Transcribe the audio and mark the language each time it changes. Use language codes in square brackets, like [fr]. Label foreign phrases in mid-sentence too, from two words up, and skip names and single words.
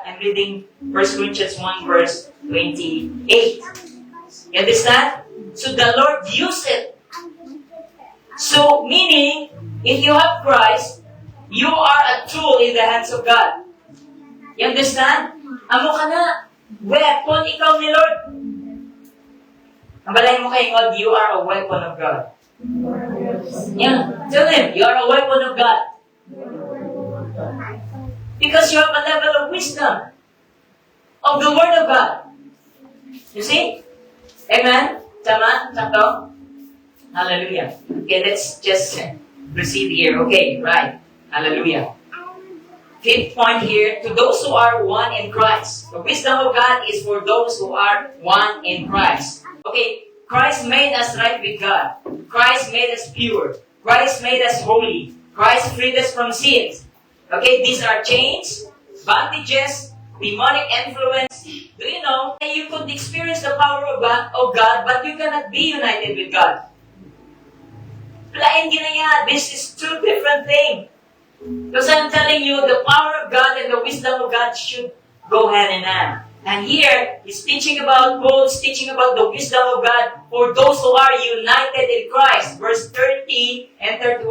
[en] I'm reading 1 Corinthians 1 verse 28. You understand? So the Lord used it. So meaning, if you have Christ, you are a tool in the hands of God. You understand? [hil] Amo ka na. Weapon ikaw ni Lord. Ang balay mo kay [en] God, you are a weapon of God. Yeah. Tell Him, you are a weapon of God. Because you have a level of wisdom of the Word of God. You see? [hil] Amen? Tama? Sakto? [en] Hallelujah. Okay, let's just proceed here. Okay, right. Hallelujah. Fifth point here, to those who are one in Christ. The wisdom of God is for those who are one in Christ. Okay, Christ made us right with God. Christ made us pure. Christ made us holy. Christ freed us from sins. Okay, these are chains, bondages, demonic influence. Do you know that you could experience the power of God, but you cannot be united with God? [hil] Lain ginaya. [en] This is two different things. Because I'm telling you, the power of God and the wisdom of God should go hand in hand. And here, Paul's teaching about the wisdom of God for those who are united in Christ. Verse 30 and 31.